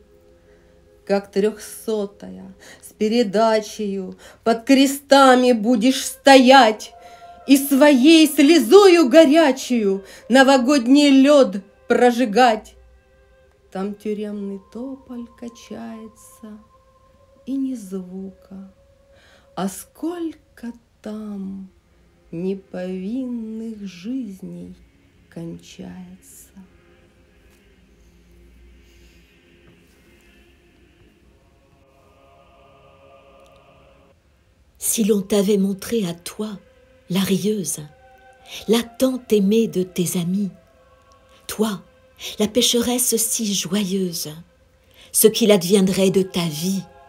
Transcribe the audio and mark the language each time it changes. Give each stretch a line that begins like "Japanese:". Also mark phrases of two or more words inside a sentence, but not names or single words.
Russian: Как 300-я с передачею под крестами будешь стоять и своей слезою горячую новогодний лед прожигать. Там тюремный тополь качается, и ни звука, а сколько там неповинных жизней кончается.
French: Si l'on t'avait montré à toi, la rieuse, la tant aimée de tes amis, toi, la pécheresse si joyeuse, ce qu'il adviendrait de ta vie,